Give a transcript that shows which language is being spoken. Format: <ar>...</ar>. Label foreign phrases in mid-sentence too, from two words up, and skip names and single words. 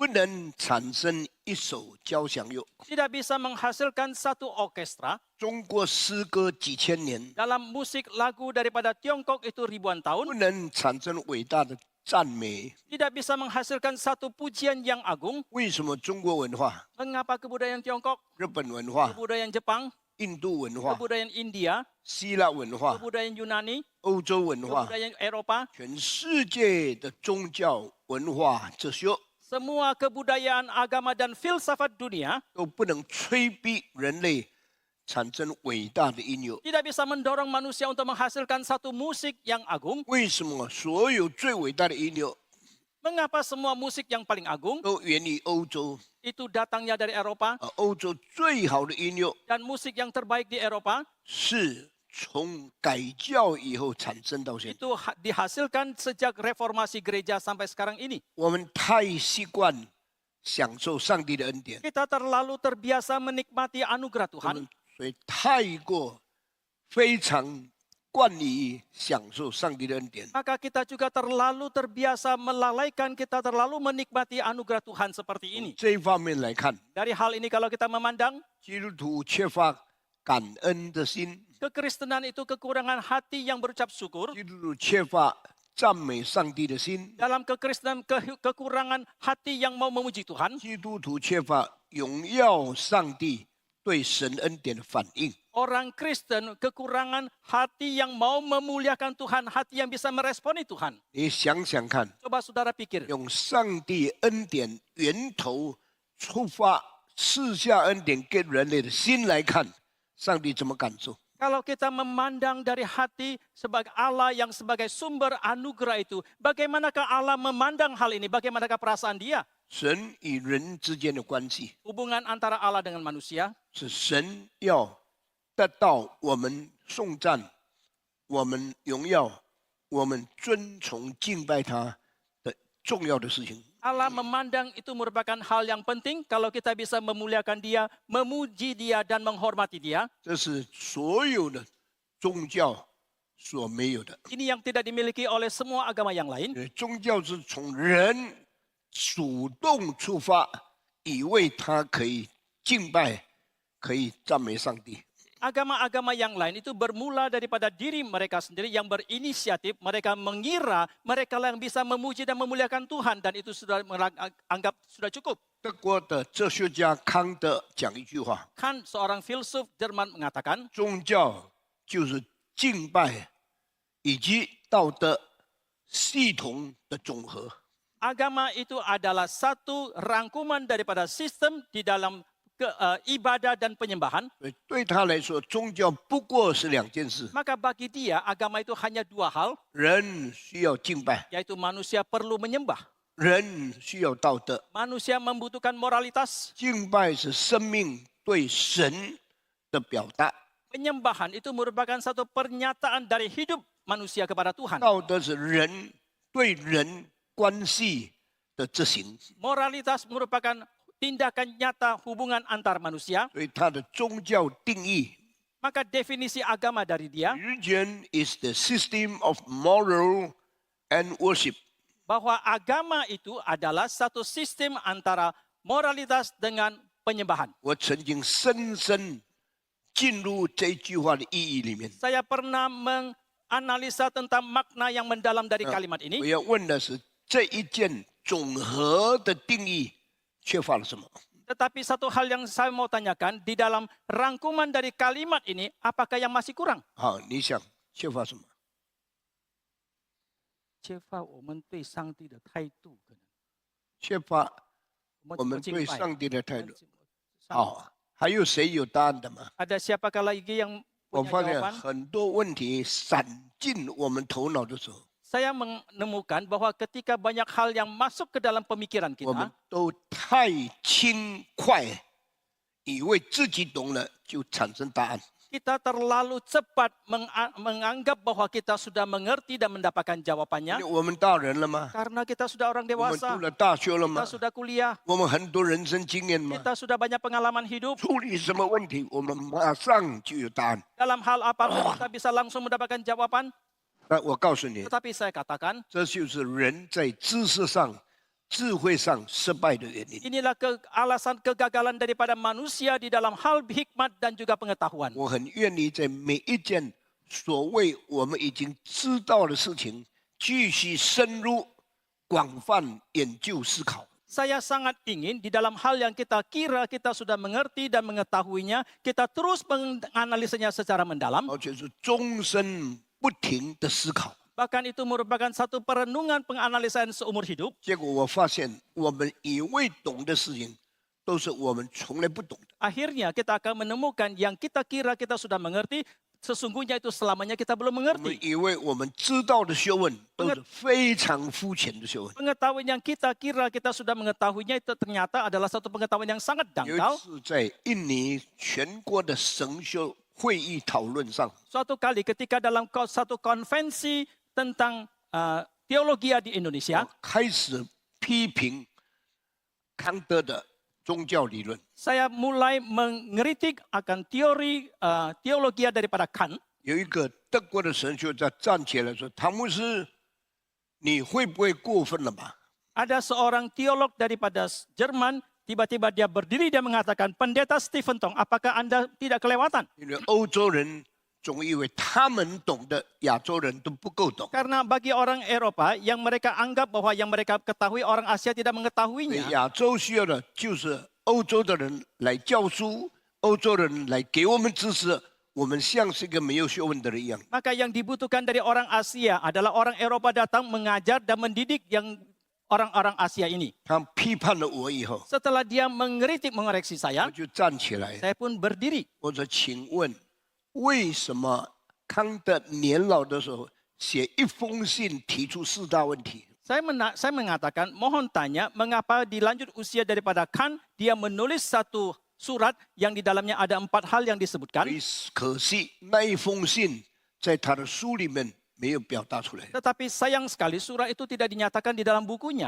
<zh>不能产生一首交响乐，</zh> <id>tidak bisa menghasilkan satu orkestra.</id> <zh>中国诗歌几千年</zh> <id>Dalam musik lagu daripada Tiongkok itu ribuan</id> <zh>不</zh> <id>tahun,</id> <zh>能产生伟大的赞美。</zh> <id>tidak bisa menghasilkan satu pujian yang agung.</id> <zh>为什么中国文化、</zh> <id>Mengapa kebudayaan Tiongkok,</id> <zh>日本文化、</zh> <id>kebudayaan Jepang,</id> <zh>印度文化、</zh> <id>kebudayaan India,</id> <zh>希腊文化、</zh> <id>kebudayaan Yunani,</id> <zh>欧洲文化，</zh> <id>kebudayaan Eropa,</id> <zh>全世界的宗教文化哲学</zh> <id>semua kebudayaan agama dan filsafat dunia</id> <zh>都不能催逼人类产生伟大的音乐。</zh> <id>tidak bisa mendorong manusia untuk menghasilkan satu musik yang agung.</id> <zh>为什么所有最伟大的音乐</zh> <id>Mengapa semua musik yang paling agung</id> <zh>都源于欧洲？</zh> <id>itu datangnya dari Eropa</id> <zh>欧洲最好的音乐</zh> <id>dan musik yang terbaik di Eropa</id> <zh>是从改教以后产生到现在。</zh> <id>itu dihasilkan sejak reformasi gereja sampai sekarang ini.</id> <zh>我们太习惯享受上帝的恩典，</zh> <id>Kita terlalu terbiasa menikmati anugerah</id> <zh>我</zh> <id>Tuhan,</id> <zh>们所以太过非常惯于享受上帝的恩典。</zh> <id>maka kita juga terlalu terbiasa melalaikan, kita terlalu menikmati anugerah Tuhan seperti ini.</id> <zh>这一方面来看，</zh> <id>Dari hal ini kalau kita memandang,</id> <zh>基督徒缺乏感恩的心，</zh> <id>kekristenan itu kekurangan hati yang berucap syukur.</id> <zh>基督徒缺乏赞美上帝的心，</zh> <id>Dalam kekristenan kekurangan hati yang mau memuji Tuhan.</id> <zh>基督徒缺乏荣耀上帝对神恩典的反应。</zh> <id>Orang Kristen kekurangan hati yang mau memuliakan Tuhan, hati yang bisa meresponi Tuhan.</id> <zh>你想想看，</zh> <id>Coba saudara pikir,</id> <zh>用上帝恩典源头出发，赐下恩典给人类的心来看，上帝怎么感受？</zh> <id>kalau kita memandang dari hati sebagai Allah yang sebagai sumber anugerah itu, bagaimanakah Allah memandang hal ini? Bagaimanakah perasaan Dia?</id> <zh>神与人之间的关系，</zh> <id>hubungan antara Allah dengan manusia,</id> <zh>是神要得到我们颂赞、我们荣耀、我们尊崇敬拜他的重要的事情。</zh> <id>Allah memandang itu merupakan hal yang penting kalau kita bisa memuliakan Dia, memuji Dia dan menghormati Dia.</id> <zh>这是所有的宗教所没有的。</zh> <id>Ini yang tidak dimiliki oleh semua agama yang lain.</id> <zh>宗教是从人主动出发，以为他可以敬拜，可以赞美上帝。</zh> <id>Agama-agama yang lain itu bermula daripada diri mereka sendiri yang berinisiatif. Mereka mengira mereka lah yang bisa memuji dan memuliakan Tuhan dan itu sudah anggap sudah cukup.</id> <zh>德国的哲学家康德讲一句话：</zh> <id>Kan seorang filsuf Jerman mengatakan,</id> <zh>宗教就是敬拜以及道德系统的总和。</zh> <id>agama itu adalah satu rangkuman daripada sistem di dalam ibadah dan penyembahan.</id> <zh>所以对他来说，宗教不过是两件事：</zh> <id>Maka bagi dia agama itu hanya dua hal,</id> <zh>人需要敬拜，</zh> <id>yaitu manusia perlu menyembah.</id> <zh>人需要道德。</zh> <id>Manusia membutuhkan moralitas.</id> <zh>敬拜是生命对神的表达，</zh> <id>Penyembahan itu merupakan satu pernyataan dari hidup manusia kepada Tuhan.</id> <zh>道德是人对人关系的执行。</zh> <id>Moralitas merupakan tindakan nyata hubungan antar manusia.</id> <zh>所以他的宗教定义</zh> <id>Maka definisi agama dari dia</id> <en>，religion is the system of moral and worship。</en> <id>bahwa agama itu adalah satu sistem antara moralitas dengan penyembahan.</id> <zh>我曾经深深进入这句话的意义里面。</zh> <id>Saya pernah menganalisa tentang makna yang mendalam dari kalimat</id> <zh>我</zh> <id>ini.</id> <zh>要问的是，这一件总和的定义缺乏了什么？</zh> <id>Tetapi satu hal yang saya mau tanyakan, di dalam rangkuman dari kalimat ini, apakah yang masih kurang?</id> <zh>好，你想缺乏什么？缺乏我们对上帝的态度，可能缺乏我我们敬拜对上帝的态度。上好，还有谁有答案的吗？</zh> <id>Ada siapakah lagi yang</id> <zh>我</zh> <id>punya</id> <zh>发现</zh> <id>jawaban?</id> <zh>很多问题闪进我们头脑的时候，</zh> <id>Saya menemukan bahwa ketika banyak hal yang masuk ke dalam pemikiran</id> <zh>我们</zh> <id>kita,</id> <zh>都太轻快，以为自己懂了就产生答案。</zh> <id>kita terlalu cepat menganggap bahwa kita sudah mengerti dan mendapatkan</id> <zh>因</zh> <id>jawabannya.</id> <zh>为我们大人了吗？</zh> <id>Karena kita sudah orang</id> <zh>我们</zh> <id>dewasa,</id> <zh>读了大学了吗</zh> <id>kita？sudah kuliah,</id> <zh>我们很多人生经验吗？</zh> <id>kita sudah banyak pengalaman hidup.</id> <zh>处理什么问题，我们马上就有答案。</zh> <id>Dalam hal apapun kita bisa langsung mendapatkan jawaban.</id> <zh>那我告诉你，</zh> <id>Tetapi saya katakan,</id> <zh>这就是人在知识上、智慧上失败的原因。</zh> <id>inilah alasan kegagalan daripada manusia di dalam hal hikmat dan juga pengetahuan.</id> <zh>我很愿意在每一件所谓我们已经知道的事情，继续深入、广泛研究思考。</zh> <id>Saya sangat ingin di dalam hal yang kita kira kita sudah mengerti dan mengetahuinya, kita terus menganalisanya secara mendalam.</id> <zh>而且是终身不停的思考。</zh> <id>Bahkan itu merupakan satu perenungan penganalisaan seumur hidup.</id> <zh>结果我发现，我们以为懂的事情，都是我们从来不懂的。</zh> <id>Akhirnya kita akan menemukan yang kita kira kita sudah mengerti, sesungguhnya itu selamanya kita belum</id> <zh>我们</zh> <id>mengerti.</id> <zh>以为我们知道的学问，都是非常肤浅的学问。</zh> <id>Pengetahuan yang kita kira kita sudah mengetahuinya itu ternyata adalah satu pengetahuan yang sangat</id> <zh>有一</zh> <id>dangkal.</id> <zh>次在印尼全国的神修会议讨论上，</zh> <id>Suatu kali ketika dalam satu konvensi tentang teologi di Indonesia,</id> <zh>我开始批评康德的宗教理论。</zh> <id>saya mulai mengkritik akan teori teologi daripada Kant.</id> <zh>有一个德国的神学家站起来说：“唐牧师，你会不会过分了吧？</zh> <id>Ada seorang teolog daripada Jerman, tiba-tiba dia berdiri dan mengatakan, Pendeta Stephen Tong, apakah Anda tidak kelewatan?</id> <zh>因为欧洲人总以为他们懂的亚洲人都不够懂，</zh> <id>Karena bagi orang Eropa, yang mereka anggap bahwa yang mereka ketahui, orang Asia tidak</id> <zh>所以</zh> <id>mengetahuinya.</id> <zh>亚洲需要的就是欧洲的人来教书，欧洲人来给我们知识，我们像是一个没有学问的人一样。</zh> <id>Maka yang dibutuhkan dari orang Asia adalah orang Eropa datang mengajar dan mendidik yang orang-orang Asia ini.</id> <zh>他批判了我以后，</zh> <id>Setelah dia mengkritik, mengoreksi</id> <zh>我</zh> <id>saya,</id> <zh>就站起来，</zh> <id>saya pun berdiri.</id> <zh>我说：“请问，为什么康德年老的时候写一封信提出4大问题？</zh> <id>Saya mengatakan, mohon tanya, mengapa dilanjut usia daripada Kant, dia menulis satu surat yang di dalamnya ada 4 hal yang disebutkan.</id> <zh>可惜那一封信在他的书里面没有表达出来。</zh> <id>Tetapi sayang sekali surat itu tidak dinyatakan di dalam bukunya.</id>